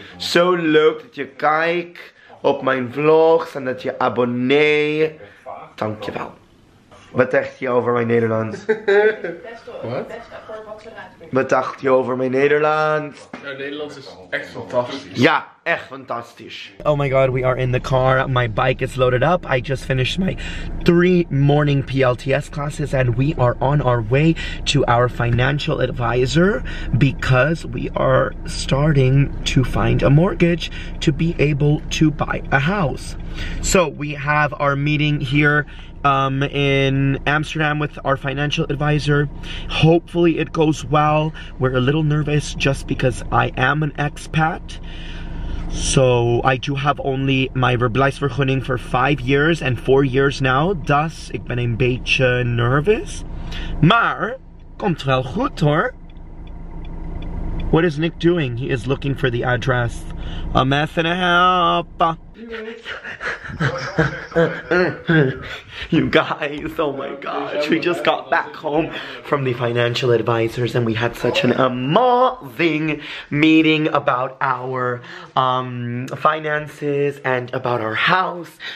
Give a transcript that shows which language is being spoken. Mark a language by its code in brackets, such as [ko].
[nl] Zo leuk dat je kijkt op mijn vlogs en dat je abonneert. Dankjewel. Wat dacht je over mijn Nederlands? Wat? Wat dacht je over mijn Nederlands? Ja, Nederlands is echt fantastisch. Ja, echt fantastisch. [en] Oh my god, we are in the car. My bike is loaded up. I just finished my 3 morning PLTS classes and we are on our way to our financial advisor because we are starting to find a mortgage to be able to buy a house. So we have our meeting here in Amsterdam with our financial advisor. Hopefully it goes well. We're a little nervous just because I am an expat. So I do have only my verblijfsvergunning for 5 years and 4 years now. [nl] Dus ik ben een beetje nervous. Maar komt wel goed hoor. [en] What is Nick doing? He is looking for the address. A mess and a half. You guys, oh my gosh. We just got back home from the financial advisors and we had such an amazing meeting about our finances and about our house.